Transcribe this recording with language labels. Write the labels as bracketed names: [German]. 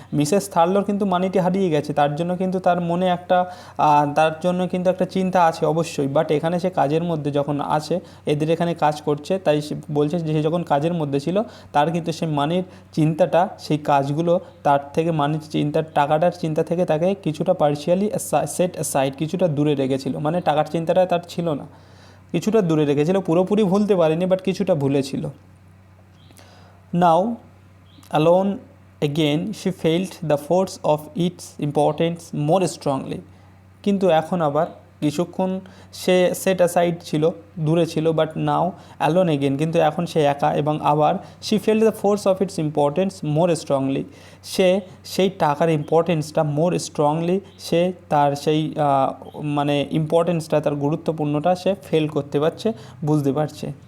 [Bangla] Mrs থার্লোর কিন্তু মানিটি হারিয়ে গেছে, তার জন্য কিন্তু তার মনে একটা তার জন্য কিন্তু একটা চিন্তা আছে অবশ্যই, বাট এখানে সে কাজের মধ্যে যখন আছে, এদের এখানে কাজ করছে, তাই সে বলছে যে সে যখন কাজের মধ্যে ছিল, তার কিন্তু সেই মানির চিন্তাটা, সেই কাজগুলো তার থেকে মানির চিন্তা, টাকাটার চিন্তা থেকে তাকে কিছুটা পার্শিয়ালি সেট অ্যাসাইড, কিছুটা দূরে রেখেছিল। মানে টাকার চিন্তাটা তার ছিল না, কিছুটা দূরে রেখেছিল, পুরোপুরি ভুলতে পারেনি, বাট কিছুটা ভুলেছিল। [English] Now alone again she felt the force of its importance more strongly. [Bangla] কিন্তু এখন আবার কিছুক্ষণ সে সেট অ্যাসাইড ছিল, দূরে ছিল, [English] but now alone again, [Bangla] কিন্তু এখন সে একা, এবং আবার [English] she felt the force of its importance more strongly, [Bangla] সে সেই টাকার ইম্পর্টেন্সটা মোর স্ট্রংলি, সে তার সেই মানে ইম্পর্টেন্সটা, তার গুরুত্বপূর্ণটা সে ফেল করতে পারছে, বুঝতে পারছে।